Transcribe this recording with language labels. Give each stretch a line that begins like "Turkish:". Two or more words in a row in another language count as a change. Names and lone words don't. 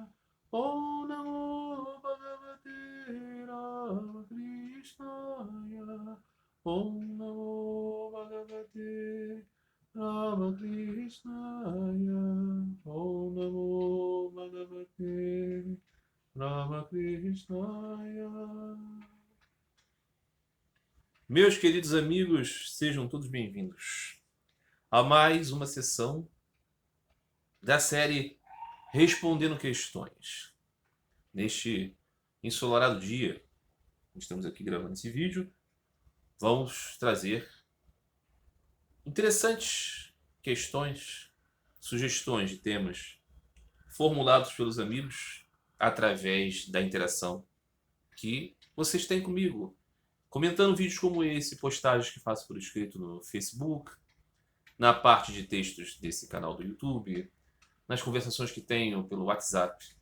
Sanskrit: ॐ नमो भगवते रामकृष्णाय. ॐ नमो भगवते रामकृष्णाय. ॐ नमो भगवते रामकृष्णाय.
Portuguese: Meus queridos amigos, sejam todos bem-vindos a mais uma sessão da série Respondendo Questões. Neste ensolarado dia, estamos aqui gravando esse vídeo, vamos trazer interessantes questões, sugestões de temas formulados pelos amigos através da interação que vocês têm comigo, comentando vídeos como esse, postagens que faço por escrito no Facebook, na parte de textos desse canal do YouTube, nas conversações que tenho pelo WhatsApp,